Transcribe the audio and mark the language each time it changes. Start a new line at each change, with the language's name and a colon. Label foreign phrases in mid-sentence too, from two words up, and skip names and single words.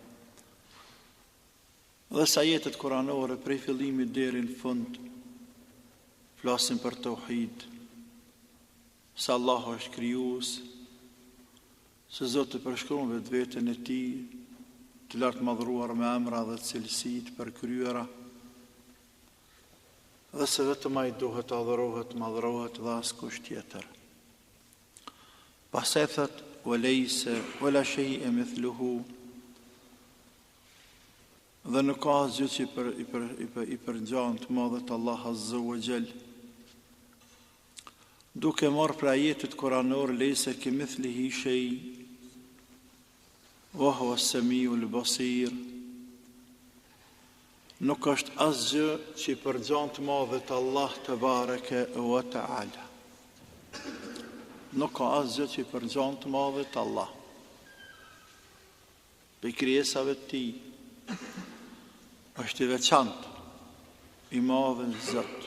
Albanian: Dhe sa jetët kuranore prej fillimit deri në fund flasin për tauhid, se Allahu është krijues, se Zoti përshkruan vetveten e tij, të lartë madhruar me emra dhe cilësi të përkryera, dhe se vetëm ai duhet adhurohet, madhrohet dhe askush tjetër. Pastaj thot
Arabic: وليس ولا شيء مثله. Dhe nuk ka asgjë që i përngjan të madhet Allah عز وجل.
Albanian: Duke marrë për ajetet kuranor
Arabic: ليس كمثله شيء وهو السميع البصير.
Albanian: Nuk është asgjë që i përngjan të madhet Allah
Arabic: تبارك وتعالى.
Albanian: Nuk ka asgjë që i përngjan të madhet Allah. Për krijesave të tij është i veçantë, i madh në Zot.